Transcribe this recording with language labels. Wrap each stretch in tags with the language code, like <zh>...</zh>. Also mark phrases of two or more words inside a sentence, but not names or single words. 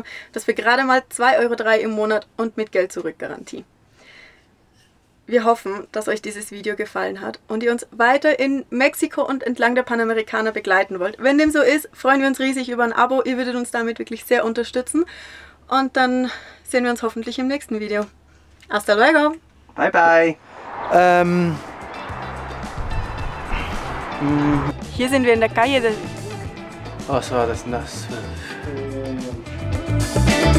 <de>Das für gerade mal 2,03 € im Monat und mit Geld zurück Garantie. Wir hoffen, dass euch dieses Video gefallen hat und ihr uns weiter in Mexiko und entlang der Panamericana begleiten wollt. Wenn dem so ist, freuen wir uns riesig über ein Abo. Ihr würdet uns damit wirklich sehr unterstützen. Und dann sehen wir uns hoffentlich im nächsten Video.</de> <es>Hasta luego!</es> <en>Bye bye!</en> <de>Hier sind wir in der Calle del... Was war das?</de>